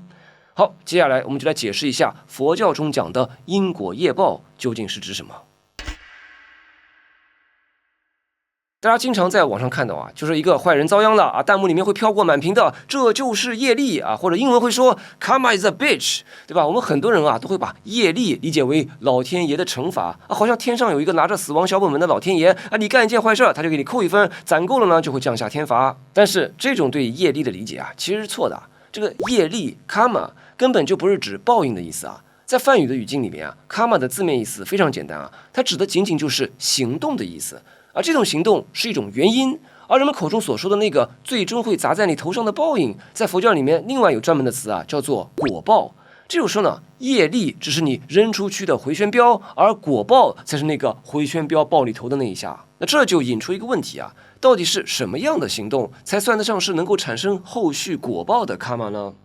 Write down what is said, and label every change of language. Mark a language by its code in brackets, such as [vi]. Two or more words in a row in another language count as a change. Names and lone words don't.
[zh] 好，接下來我們就來解釋一下佛教中講的因果業報究竟是指什麼。大家經常在網上看到啊，就是一個壞人遭殃了啊，彈幕裡面會飄過滿屏的這就是業力啊，或者英文會說 [en] Karma is a bitch， [zh] 對吧？我們很多人啊都會把業力理解為老天爺的懲罰啊，好像天上有一個拿着死亡小本本的老天爺啊，你幹一件壞事他就給你扣1分，攢夠了呢就會降下天罰。但是這種對業力的理解啊，其實是錯的啊。這個業力 Karma 根本就不是指報應的意思啊。在梵語的語境裡面啊 ，Karma 的字面意思非常簡單啊，它指的僅僅就是行動的意思。而這種行動是一種原因，而人們口中所說的那個最終會砸在你頭上的報應，在佛教裡面另外有專門的詞啊，叫做果報。這就是說呢，業力只是你扔出去的回旋鏢，而果報才是那個回旋鏢爆你頭的那一下。那這就引出一個問題啊，到底是什麼樣的行動才算得上是能夠產生後續果報的卡瑪呢？